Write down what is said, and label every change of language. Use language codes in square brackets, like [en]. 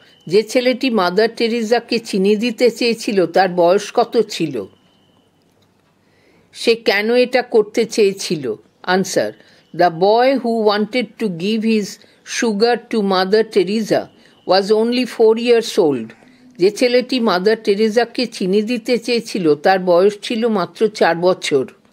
[bn] যে ছেলেটি মাদার টেরেসাকে চিনি দিতে চেয়েছিল তার বয়স কত ছিল? সে কেন এটা করতে চেয়েছিল? [en] Answer: The boy who wanted to give his sugar to Mother Teresa was only 4 years old. [bn] যে ছেলেটি মাদার টেরেসাকে চিনি দিতে চেয়েছিল তার বয়স ছিল মাত্র 4 বছর।